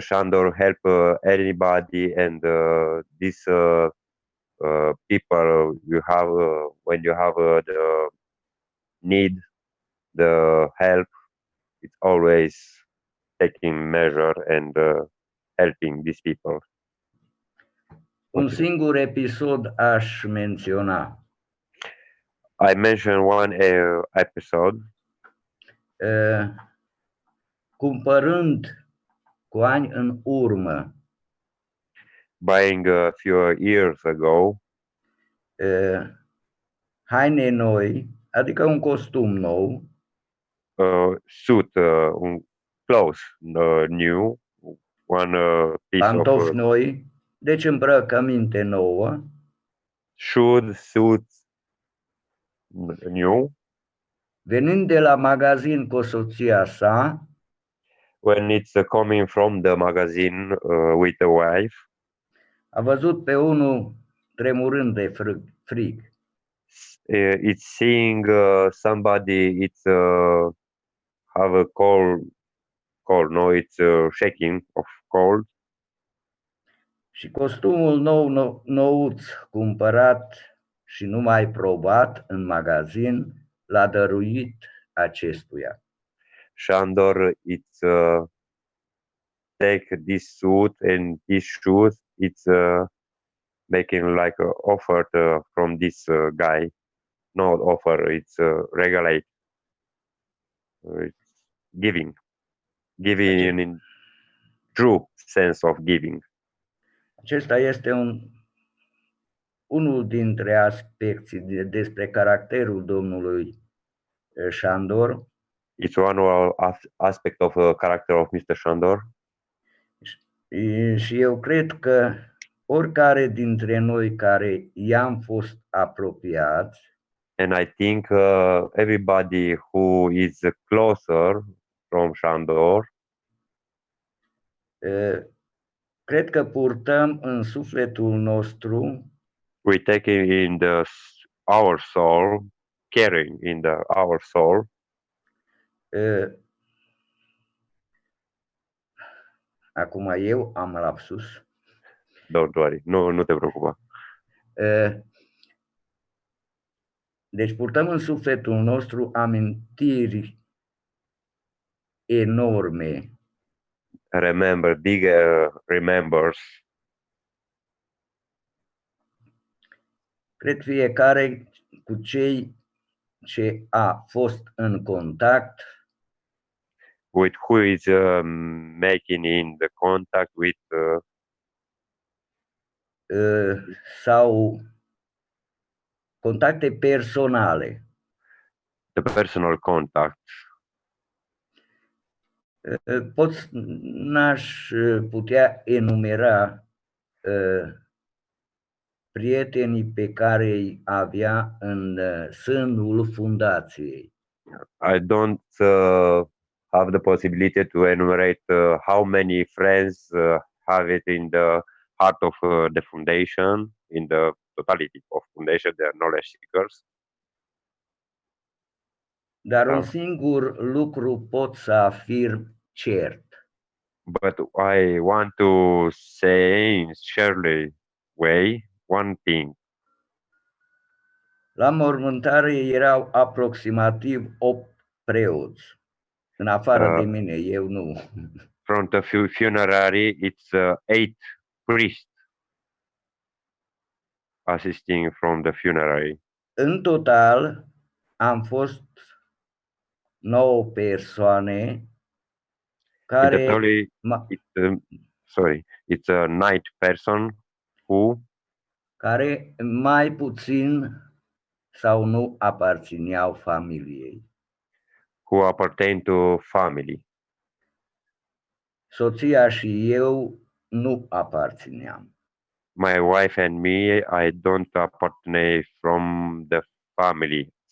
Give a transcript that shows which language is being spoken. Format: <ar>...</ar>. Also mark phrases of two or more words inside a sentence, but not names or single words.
<en>Shandor help anybody, and these people you have when you have the need the help, it's always taking measure and helping these people.</en> <ro>Un singur episod aș menționa.</ro> <en>I mentioned one episode.</en> <ro>Cumpărând cu ani în urmă</ro> <en>buying a few years ago</en> <ro>haine noi, adică un costum nou,</ro> <en>suit, clothes new, one piece</en> <ro>pantofi</ro> <en>of</en> <ro>noi, deci îmbrăcăminte nouă,</ro> <en>suits new.</en> <ro>venind de la magazin cu soția sa,</ro> <en>when it's coming from the magazine with the wife,</en> <ro>a văzut pe unul tremurând de frig.</ro> <en>It's seeing somebody, it's have a cold, no, it's shaking of cold.</en> <ro>Și costumul nouț, cumpărat și numai probat în magazin, l-a dăruit acestuia.</ro> <en>Shandor, it's take this suit and these shoes. It's making like a offer from this guy. Not offer, it's regulate. It's giving in true sense of giving.</en> <ro>Acesta este unul dintre aspecții despre caracterul domnului Shandor.</ro> <en>It's one aspect of character of Mr. Shandor.</en> <ro>Și eu cred că oricare dintre noi care i-am fost apropiați,</ro> <en>and I think everybody who is closer from Shandor,</en> <ro>cred că purtăm în sufletul nostru,</ro> <en>we take in our soul, carrying in our soul,</en> <ro>acum eu am lapsus.</ro> <en>Don't worry,</en> <ro>nu te preocupa. Deci purtăm în sufletul nostru amintiri enorme.</ro> <en>Remember, big remembers.</en> <ro>Cred fiecare cu cei ce a fost în contact,</ro> <en>with who is making in the contact with</en> <ro>sau contacte personale.</ro> <en>The personal contact.</en> <ro>N-aș putea enumera prietenii pe care îi avea în sânul fundației.</ro> <en>I don't have the possibility to enumerate how many friends have it in the heart of the foundation, in the totality of foundation, they are knowledge seekers.</en> <ro>Dar un singur lucru pot să afirm cert.</ro> <en>But I want to say in surely way one thing.</en> <ro>La mormântare erau aproximativ 8 preoți. În afară de mine, eu nu.</ro> <en>From the funerary, it's 8 priests assisting from the funerary.</en> <ro>În total am fost 9 persoane care</ro> <en>it's a 9 person who</en> <ro>care mai puțin sau nu aparțineau familiei.</ro> <en>Who appertain to family.</en> <ro>Soția și eu nu aparțineam.</ro> <en>My wife and me, I don't appartain from the family.</en>